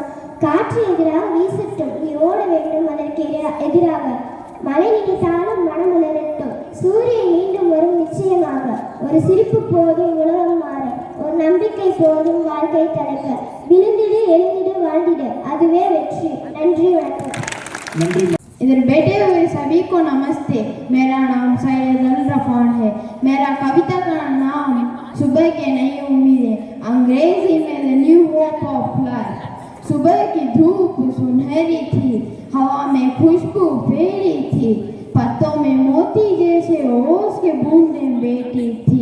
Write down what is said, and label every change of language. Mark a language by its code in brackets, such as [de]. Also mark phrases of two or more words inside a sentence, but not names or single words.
[ta] காற்று எதிராக வீசட்டும், நீ ஓட வேண்டும் அதற்கு எதிராக. மழை நினைத்தாலும் மனம் உணரட்டும், சூரியன் மீண்டும் வரும் நிச்சயமாக. ஒரு சிரிப்பு போதும் உலகம் மாற, ஒரு நம்பிக்கை போதும் வாழ்க்கை தடுக்க. விழுந்திடு எழுந்திடு வாழ்ந்திடு, அதுவே வெற்றி. நன்றி, வணக்கம். நன்றி. [hi] इधर बैठे हुए सभी को नमस्ते। मेरा नाम सैयद अल रफान है। मेरा कविता का नाम सुबह के नई उम्मीदें, अंग्रेजी में [en] the new hope of life. [hi] सुबह की धूप सुनहरी थी, हवा में खुशबू फैली थी, पत्तों में मोती जैसे ओस के बूंदें बैठी थी।